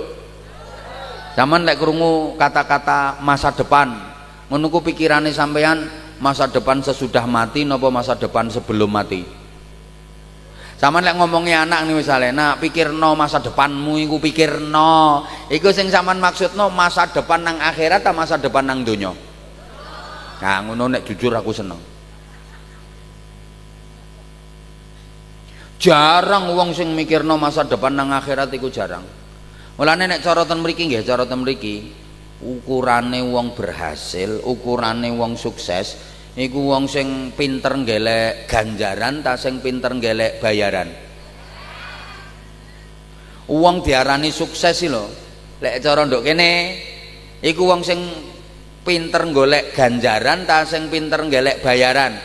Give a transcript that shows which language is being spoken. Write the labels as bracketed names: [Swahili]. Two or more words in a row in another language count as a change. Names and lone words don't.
[Javanese] Zaman lek krungu kata-kata masa depan, menunggu pikirannya sampean masa depan sesudah mati napa masa depan sebelum mati? Sampeyan lek ngomongi anak nih misalnya, nak pikirno masa depanmu iku pikirno. Iku sing sampean maksudno masa depan nang akhirat atau masa depan nang donya? Nah, ngono nek jujur aku seneng. Jarang wong sing mikirno masa depan nang akhirat iku jarang. Mulane nek cara ten mriki nggih, cara ten mriki ukurane wong berhasil, ukurane wong sukses iku wong sing pinter ngelek ganjaran ta sing pinter ngelek bayaran. Wong diarani sukses lho lek cara nduk kene iku wong sing pinter golek ganjaran ta sing pinter golek bayaran?